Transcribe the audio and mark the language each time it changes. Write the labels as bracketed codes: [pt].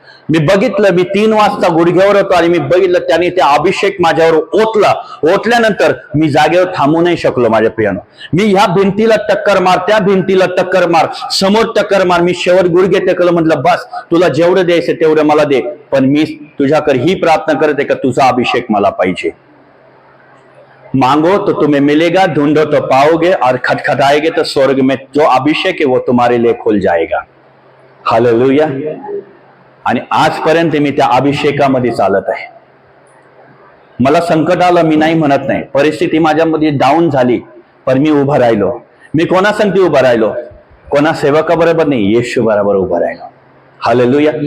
[mr] मी बघितलं, मी 3 वाजता गुडघ्यावर होतो आणि मी बघितलं त्याने ते अभिषेक माझ्यावर ओतल्यानंतर मी जागेवर थांबू नाही शकलो माझ्या प्रियानं. मी ह्या भिंतीला टक्कर मार, त्या भिंतीला टक्कर मार, समोर टक्कर मार. मी शेवट गुडघे टेकलं, म्हटलं बस तुला जेवढं द्यायचं तेवढं मला दे, पण मी तुझ्याकडे ही प्रार्थना करते का तुझा अभिषेक मला पाहिजे. [hi] मांगो तो तुम्हें मिलेगा, ढूंढो तो पाओगे, और खटखटाएगे तो स्वर्ग में जो अभिषेक है वो तुम्हारे लिए खुल जाएगा. हालेलुया. [mr] आणि आजपर्यंत मी त्या अभिषेकामध्ये चालत आहे. मला संकट आलं, मी नाही म्हणत नाही, परिस्थिती माझ्यामध्ये डाऊन झाली, पण मी उभं राहिलो. मी कोणासंगती उभं राहिलो? कोणा सेवकाबरोबर नाही, येशू बरोबर उभं राहिलो. हालेलुया.